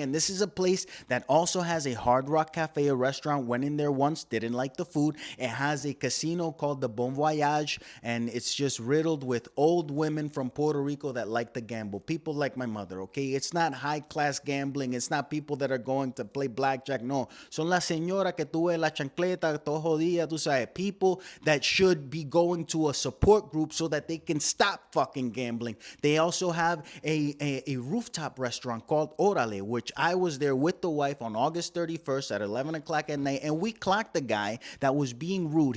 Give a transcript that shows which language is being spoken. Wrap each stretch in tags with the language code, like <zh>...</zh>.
<en>And this is a place that also has a Hard Rock Cafe, a restaurant. Went in there once, didn't like the food. It has a casino called the Bon Voyage, and it's just riddled with old women from Puerto Rico that like to gamble. People like my mother, okay? It's not high-class gambling. It's not people that are going to play blackjack. No.</en> <es>Son las señoras que tú ves la chancleta, todo jodida, tú sabes.</es> <en>People that should be going to a support group so that they can stop fucking gambling. They also have a rooftop restaurant called Orale, which I was there with the wife on August 31st at 11 o'clock at night, and we clocked the guy that was being rude.</en>